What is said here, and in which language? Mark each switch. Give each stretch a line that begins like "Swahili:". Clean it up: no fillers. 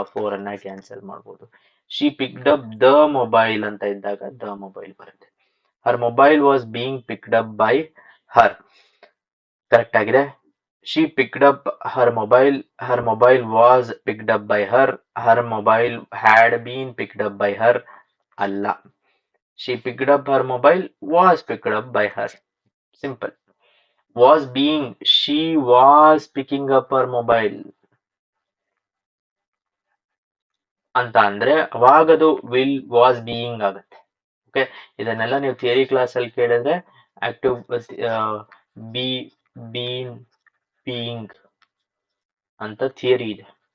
Kannada: 4 ಅನ್ನ ಕ್ಯಾನ್ಸಲ್ ಮಾಡ್ಬೋದು.
English: she picked up the mobile
Kannada: ಅಂತ ಇದ್ದಾಗ ದ ಮೊಬೈಲ್ ಬರುತ್ತೆ.
English: Her mobile was being picked up by her.
Kannada: Correct ಆಗಿದೆ.
English: She picked up her mobile was picked up by her mobile had been picked up by her ಅಲ್ಲ. She picked up her mobile, was picked up by her. Simple. Was being, she was picking up her mobile.
Kannada: ಅಂತ ಅಂದ್ರೆ ಅವಾಗದು will was being ಆಗುತ್ತೆ. Okay, ಇದನ್ನೆಲ್ಲ ನೀವು theory class ಅಲ್ಲಿ ಕೇಳಿದ್ರೆ active B bean being ಅಂತ theory ಇದೆ.